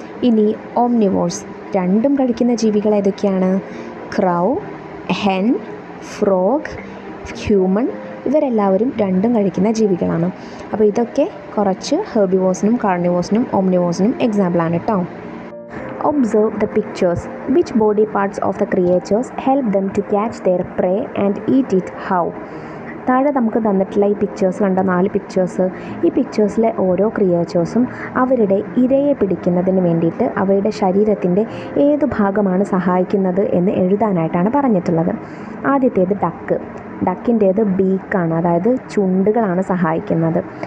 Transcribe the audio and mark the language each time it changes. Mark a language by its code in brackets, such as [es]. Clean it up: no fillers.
[ml] ഇനി ഓംനിവോർസ്, രണ്ടും കഴിക്കുന്ന ജീവികൾ ഏതൊക്കെയാണ്? [en] Crow, hen, frog, human. [ml] ഇവരെല്ലാവരും രണ്ടും കഴിക്കുന്ന ജീവികളാണ്. അപ്പോൾ ഇതൊക്കെ കുറച്ച് ഹെർബിവോർസിനും കാർണിവോർസിനും ഓംനിവോർസിനും എക്സാമ്പിളാണ് കേട്ടോ. [en] Observe the pictures. Which body parts of the creatures help them to catch their prey and eat it? How? [ml] താഴെ നമുക്ക് തന്നിട്ടുള്ള ഈ പിക്ചേഴ്സ് കണ്ട 4 പിക്ചേഴ്സ്, ഈ പിക്ചേഴ്സിലെ ഓരോ ക്രിയേച്ചേഴ്സും അവരുടെ ഇരയെ പിടിക്കുന്നതിന് വേണ്ടിയിട്ട് അവയുടെ ശരീരത്തിൻ്റെ ഏത് ഭാഗമാണ് സഹായിക്കുന്നത് എന്ന് എഴുതാനായിട്ടാണ് പറഞ്ഞിട്ടുള്ളത്. ആദ്യത്തേത് ഡക്കിൻ്റേത് ബീക്കാണ്, അതായത് ചുണ്ടുകളാണ് സഹായിക്കുന്നത്.